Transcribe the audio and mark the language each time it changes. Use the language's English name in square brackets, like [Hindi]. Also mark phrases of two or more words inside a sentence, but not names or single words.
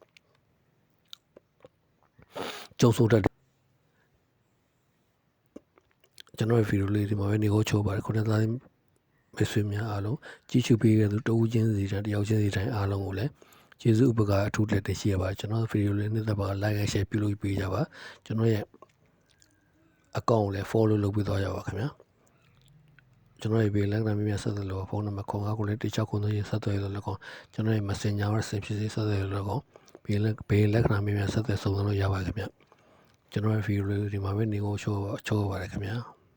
[Burmese] ကြုံဆိုတတ်တယ်ကျွန်တော်ဗီဒီယိုလေးဒီမှာပဲနေကိုချိုးပါတယ်ခုနကသားမိတ်ဆွေများအားလုံးကြည့်ရှုပေးခဲ့သူတဦး ချင်းစီတိုင်းတယောက်ချင်းစီတိုင်းအားလုံးကိုလည်းကျေးဇူးဥပကာအထူးလက်တင်ရှိရပါတယ်ကျွန်တော်ဗီဒီယိုလေးနဲ့သက်ပါ [English] like and share [Burmese] ပြုလုပ်ပေးကြပါကျွန်တော်ရဲ့အကောင့်ကိုလည်း follow လုပ်ပေးသွားကြပါခင်ဗျာကျွန်တော်ရဲ့ဘေးလက်ကနာမည်များဆက်သွယ်လို့ဖုန်းနံပါတ်ခေါ်9ကိုလည်းတစ်ချက်ခုသုံးရဆက်သွယ်လို့လည်းကောကျွန်တော်ရဲ့ Messenger နဲ့ဆက်ဖြစ်ဆက်သွယ်လို့လည်းကောဘေးလက်ကနာမည်များဆက်သွယ်စုံစမ်းလို့ရပါခင်ဗျာကျွန်တော်ရဲ့ဗီဒီယိုလေးဒီမှာပဲနေကိုချိုးပါတယ်ခင်ဗျာ